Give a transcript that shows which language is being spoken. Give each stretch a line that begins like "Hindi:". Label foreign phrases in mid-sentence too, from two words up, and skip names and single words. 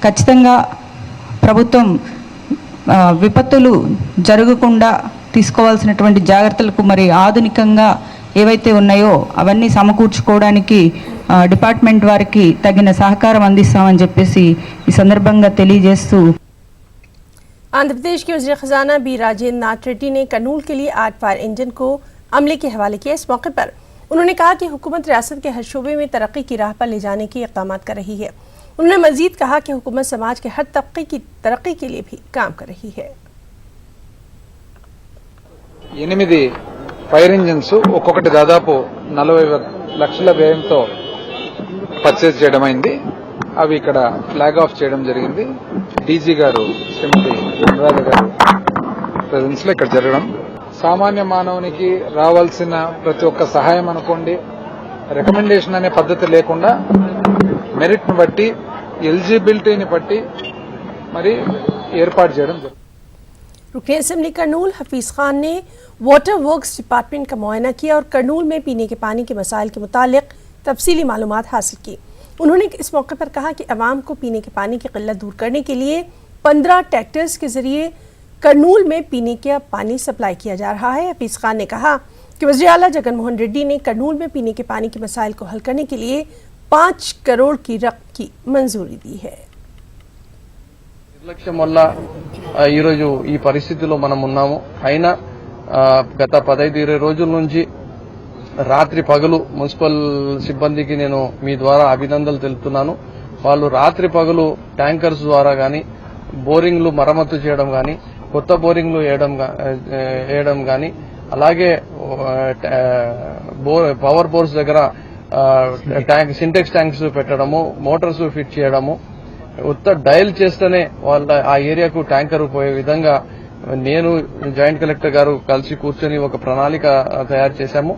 Telugu: ఖచ్చితంగా ప్రభుత్వం విపత్తులు జరగకుండా తీసుకోవాల్సినటువంటి జాగ్రత్తలకు మరి ఆధునికంగా ఏవైతే ఉన్నాయో అవన్నీ సమకూర్చుకోవడానికి డిపార్ట్మెంట్ వారికి తగిన సహకారం అందిస్తామని చెప్పేసి ఈ సందర్భంగా తెలియజేస్తూ
Urdu: آندھرا پردیش کے وزیر خزانہ بی راجیندر ناتھ ریڈی نے کرنول کے لیے آرٹ
English: fire engine
Urdu: کو عملے کے حوالے کیا. اس موقع پر انہوں نے کہا کہ حکومت ریاست کے ہر شعبے میں ترقی کی راہ پر لے جانے کے اقدام کر رہی ہے. انہوں نے مزید کہا کہ حکومت سماج کے ہر طبقے کی ترقی کے لیے بھی کام کر رہی ہے.
Telugu: 8
English: fire engines
Telugu: ఒక్కొక్కటి దాదాపు 40 లక్షల వ్యయంతో పర్చేజ్ చేయడం అయింది. అవి ఇక్కడ
English: flag off
Telugu: చేయడం జరిగింది. డీజీ గారు శ్రీమతి అనురాధ గారు ప్రెజెన్స్ లో ఇక్కడ జరగడం, సామాన్య మానవునికి రావాల్సిన ప్రతి ఒక్క సహాయం అనుకోండి, రికమెండేషన్ అనే పద్ధతి లేకుండా మెరిట్ ను బట్టి, ఎలిజిబిలిటీని బట్టి మరి ఏర్పాటు చేయడం జరిగింది.
Urdu: رکن اسمبلی کرنول حفیظ خان نے
English: water works department
Urdu: کا معائنہ کیا اور کرنول میں پینے کے پانی کے مسائل کے متعلق تفصیلی معلومات حاصل کی. انہوں نے اس موقع پر کہا کہ عوام کو پینے کے پانی کی قلت دور کرنے کے لیے 15 ٹریکٹرز کے ذریعے کرنول میں پینے کا پانی سپلائی کیا جا رہا ہے. حفیظ خان نے کہا کہ وزیر اعلیٰ جگن موہن ریڈی نے کرنول میں پینے کے پانی کے مسائل کو حل کرنے کے لیے 5 کروڑ کی رقم کی منظوری دی ہے.
Telugu: నిర్లక్ష్యం వల్ల ఈరోజు ఈ పరిస్థితిలో మనం ఉన్నాము. అయినా గత 15-20 రోజుల నుంచి రాత్రి పగలు మున్సిపల్ సిబ్బందికి నేను మీ ద్వారా అభినందనలు తెలుపుతున్నాను. వాళ్ళు రాత్రి పగలు ట్యాంకర్స్ ద్వారా గాని, బోరింగ్లు మరమ్మతు చేయడం గాని, కొత్త బోరింగ్లు వేయడం గాని, అలాగే
English: power bores
Telugu: దగ్గర సింటెక్స్ ట్యాంక్స్ పెట్టడము,
English: motors fit
Telugu: చేయడము, డయల్ చేస్తేనే వాళ్ళ ఆ ఏరియాకు ట్యాంకర్ పోయే విధంగా నేను
English: joint collector
Telugu: గారు కలిసి కూర్చొని ఒక ప్రణాళిక తయారు చేశాము.